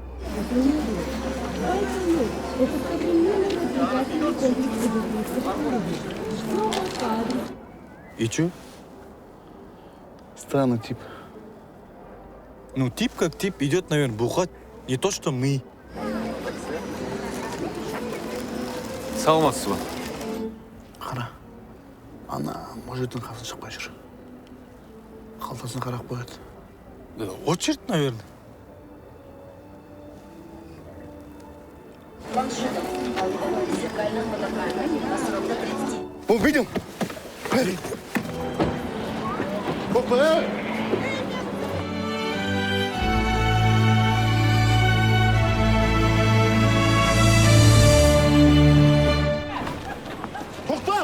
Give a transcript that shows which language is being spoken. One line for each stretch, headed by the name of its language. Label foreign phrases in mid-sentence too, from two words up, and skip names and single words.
Russian: И чё? Странный тип. Ну, тип как тип, идет, наверное, бухать. Не то, что мы.
Kyrgyz: Саламатсыз ба?
Kazakh: Қара. Ана мужиктің қасын шықпай жүр. Қалтасын қарап қояды.
Russian: Очередь, наверное. Увидел? Опа!
Kazakh: Тоқта!